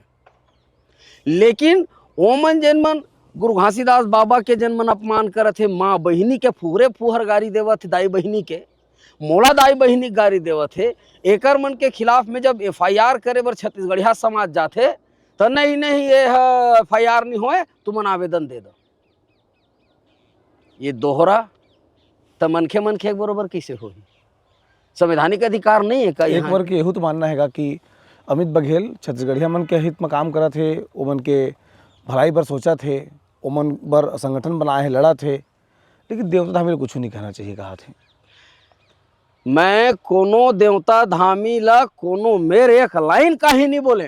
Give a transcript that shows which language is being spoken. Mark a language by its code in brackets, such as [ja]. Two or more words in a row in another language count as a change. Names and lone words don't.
[hne] लेकिन ओ मन जन मन गुरु घासीदास बाबा के जन मन अपमान करत है, माँ बहिनी के फुहरे फुहर गाड़ी देवत है, दाई बहिनी के मोड़ा दाई बहिनी गाड़ी देवत है। एकर मन के खिलाफ में जब FIR करे बर छत्तीसगढ़िया समाज जाते तो नहीं ये FIR नहीं होए, तुमन आवेदन दे दो। ये दोहरा तो मनखे मनखे बरोबर कैसे होगी? संवैधानिक अधिकार नहीं है का? एक बार के यहू तो मानना हैगा कि अमित बघेल छत्तीसगढ़िया मन के हित में काम करा थे, वो मन के भलाई पर सोचा थे, वो मन बर संगठन बनाए है, लड़ा थे, लेकिन देवता धामी कुछ नहीं कहना चाहिए कहा थे। मैं कोनो देवता धामी ला कोनो मेरे एक लाइन का ही नहीं बोले।